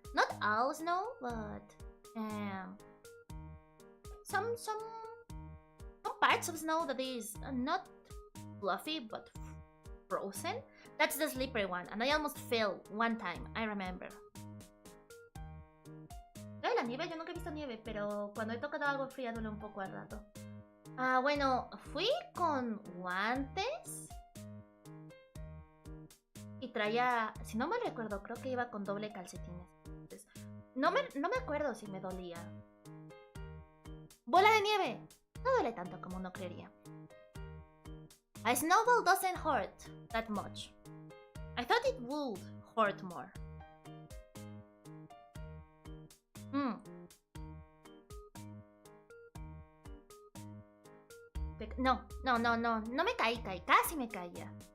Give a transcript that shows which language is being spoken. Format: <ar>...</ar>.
<en>Not all snow, but some parts of snow that is not fluffy but frozen. That's the slippery one, and I almost fell one time, I remember.</en> <es>La nieve, yo nunca he visto nieve, pero cuando he tocado algo frío duele un poco al rato. Ah, bueno, fui con guantes y traía, si no me recuerdo, creo que iba con doble calcetines. Entonces, no me acuerdo si me dolía. ¡Bola de nieve! No duele tanto como uno creería.</es> <en>A snowball doesn't hurt that much. I thought it would hurt more.</en> <es>No me caí, casi me caía.</es>